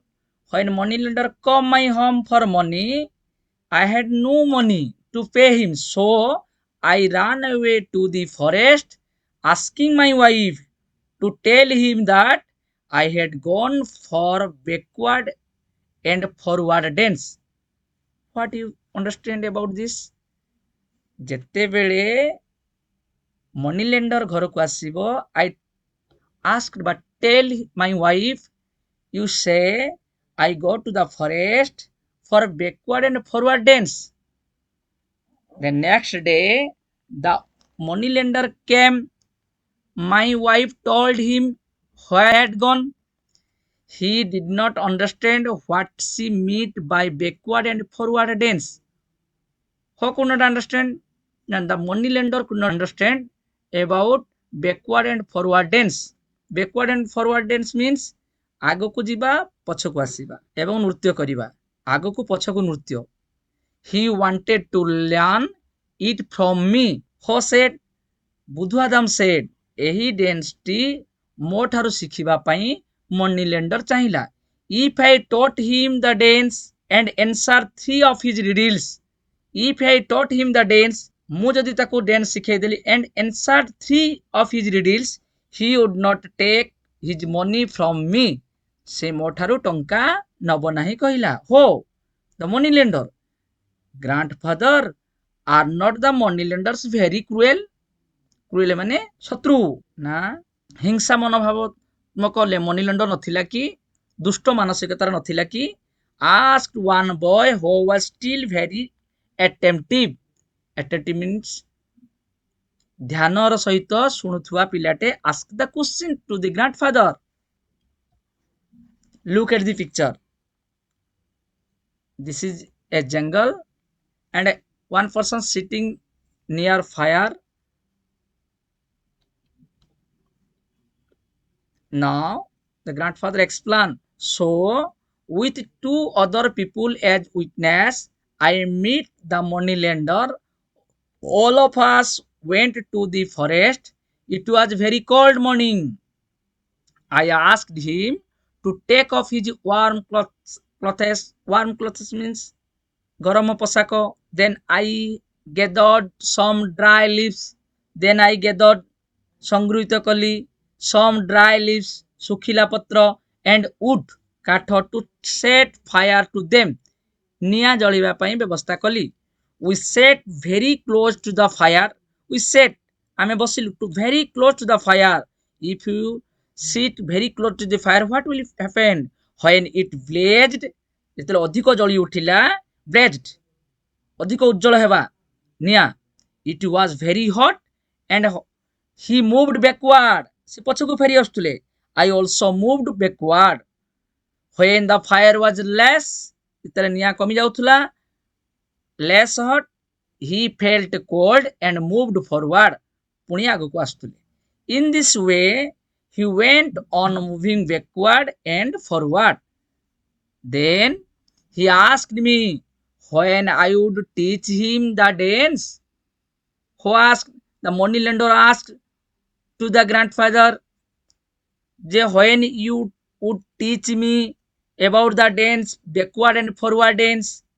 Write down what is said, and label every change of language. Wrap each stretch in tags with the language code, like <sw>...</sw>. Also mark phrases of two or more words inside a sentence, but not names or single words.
<en>When money lender come my home for money, I had no money to pay him. So I ran away to the forest asking my wife to tell him that I had gone for backward and forward dance. What you understand about this?</en> <or>ଯେତେବେଳେ</or> <en>money lender</en> <or>ଘରକୁ ଆସିବ,</or> <en>I asked but tell my wife, you say I go to the forest for backward and forward dance. The next day the money lender came. My wife told him where I had gone. He did not understand what she meant by backward and forward dance. Who could not understand? And the money lender could not understand about backward and forward dance. Backward and forward dance means</en> <or>ଆଗକୁ ଯିବା ପଛକୁ ଆସିବା ଏବଂ ନୃତ୍ୟ କରିବା, ଆଗକୁ ପଛକୁ ନୃତ୍ୟ.</or> <en>He wanted to learn it from me. Who said? ବୁଧୁଆଦାମ said.</en> <or>ଏହି ଡ୍ୟାନ୍ସଟି ମୋ ଠାରୁ ଶିଖିବା ପାଇଁ</or> <en>money lender</en> <or>ଚାହିଁଲା.</or> <en>If I taught him the dance and answer 3 of his riddles. If I taught him the dance,</en> <or>ମୁଁ ଯଦି ତାକୁ ଡ୍ୟାନ୍ସ ଶିଖେଇଦେଲି</or> <en>and answered 3 of his riddles, he would not take his money from me.</en> <or>ସେ ମୋ ଠାରୁ ଟଙ୍କା ନବ ନାହିଁ କହିଲା.</or> <en>Ho, the money lender. Grandfather, are not the money lenders very cruel?</en> <or>Cruel ମାନେ ଶତ୍ରୁ ନା ହିଂସା ମନୋଭାବତ୍ମକ</or> <en>money lender</en> <or>ନଥିଲା କି? ଦୁଷ୍ଟ ମାନସିକତାର ନଥିଲା କି?</or> <en>Asked one boy who was still very attentive. Attentive means</en> <or>ଧ୍ୟାନର ସହିତ ଶୁଣୁଥିବା ପିଲାଟେ.</or> <en>Ask the question to the grandfather. Look at the picture. This is a jungle and one person sitting near fire. Now the grandfather explained. So with 2 other people as witness, I meet the money lender. All of us went to the forest. It was very cold morning. I asked him to take off his warm clothes. Warm clothes means</en> <or>ଗରମ ପୋଷାକ.</or> <en>Then I gathered some dry leaves. Then I gathered</en> <or>ସଂଗୃହୀତ କଲି</or> <en>some dry leaves</en> <or>ଶୁଖିଲା ପତ୍ର</or> <en>and wood କାଠ to set fire to them.</en> <or>ନିଆଁ ଜଳିବା ପାଇଁ ବ୍ୟବସ୍ଥା କଲି.</or> <en>We sat very close to the fire. We sat</en> <or>ଆମେ ବସିଲୁ</or> <en>to very close to the fire. If you sit very close to the fire, what will happen? When it blazed,</en> <or>ଯେତେବେଳେ ଅଧିକ ଜଳି ଉଠିଲା, blazed ଅଧିକ ଉଜ୍ଜଳ ହେବା ନିଆଁ.</or> <en>It was very hot and he moved backward.</en> <or>ସେ ପଛକୁ ଫେରି ଆସୁଥିଲେ.</or> <en>I also moved backward. When the fire was less,</en> <or>ଯେତେବେଳେ ନିଆଁ କମି ଯାଉଥିଲା,</or> <en>less hot, he felt cold and moved forward.</en> <or>ପୁଣି ଆଗକୁ ଆସୁଥିଲେ.</or> <en>In this way, he went on moving backward and forward. Then he asked me when I would teach him the dance. Who asked? The money lender asked to the grandfather, when you would teach me about the dance, backward and forward dance.</en>